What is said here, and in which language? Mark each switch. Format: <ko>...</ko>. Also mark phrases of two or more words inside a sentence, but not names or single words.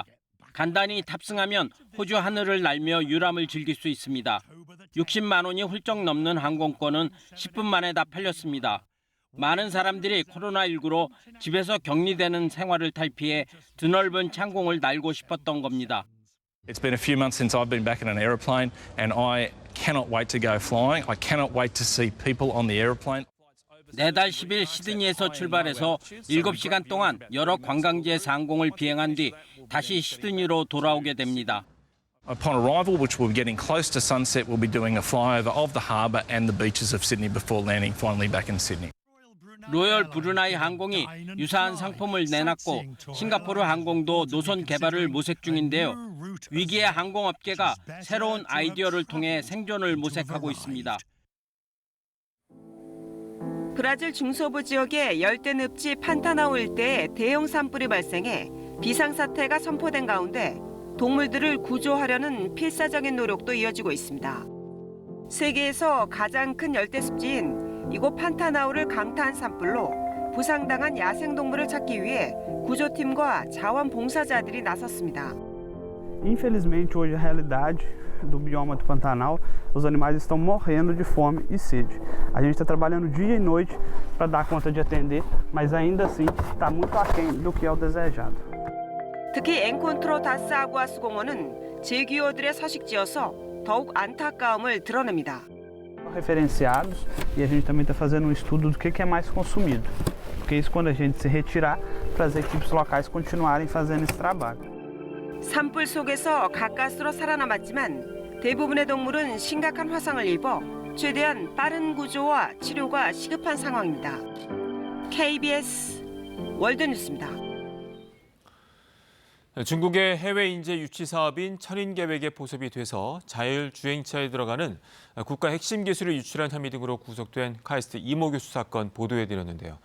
<ko>간단히 탑승하면 호주 하늘을 날며 유람을 즐길 수 있습니다. 60만 원이 훌쩍 넘는 항공권은 10분 만에 다 팔렸습니다. 많은 사람들이 코로나19로 집에서 격리되는 생활을 탈피해 드넓은 창공을 날고 싶었던 겁니다.</ko> <en>It's been a few months since I've been back in an aeroplane and I cannot wait to go flying. I cannot wait to see people on the aeroplane.</en> <ko>내달 10일 시드니에서 출발해서 7시간 동안 여러 관광지에서 항공을 비행한 뒤 다시 시드니로 돌아오게 됩니다.</ko> <en>Upon arrival, which we'll be getting close to sunset, we'll be doing a flyover of the harbour and the beaches of Sydney before landing finally back in Sydney.</en> <ko>로열 브루나이 항공이 유사한 상품을 내놨고 싱가포르 항공도 노선 개발을 모색 중인데요. 위기의 항공업계가 새로운 아이디어를 통해 생존을 모색하고 있습니다. 브라질 중서부 지역의 열대늪지 판타나우 일대에 대형 산불이 발생해 비상사태가 선포된 가운데 동물들을 구조하려는 필사적인 노력도 이어지고 있습니다. 세계에서 가장 큰 열대습지인 이곳 판타나울을 강타한 산불로 부상당한 야생동물을 찾기 위해 구조팀과 자원봉사자들이 나섰습니다.</ko> <pt>Infelizmente, hoje a realidade do bioma do Pantanal, os animais estão morrendo de fome e sede. A gente está trabalhando dia e noite para dar conta de atender, mas ainda assim está muito aquém do que é o desejado.</pt> <ko>특히 엔콘트로 다스 아구아스 공원은 제규어들의 서식지여서 더욱 안타까움을 드러냅니다.</ko> <pt>Referenciados e a gente também está fazendo um estudo do que é mais consumido, porque isso quando a gente se retirar para as equipes locais continuarem fazendo esse trabalho.</pt> <ko>산불 속에서 가까스로 살아남았지만 대부분의 동물은 심각한 화상을 입어 최대한 빠른 구조와 치료가 시급한 상황입니다. KBS 월드뉴스입니다. 중국의 해외 인재 유치 사업인 천인계획에 포섭이 돼서 자율주행차에 들어가는 국가 핵심 기술을 유출한 혐의 등으로 구속된 카이스트 이모 교수 사건 보도해드렸는데요.</ko>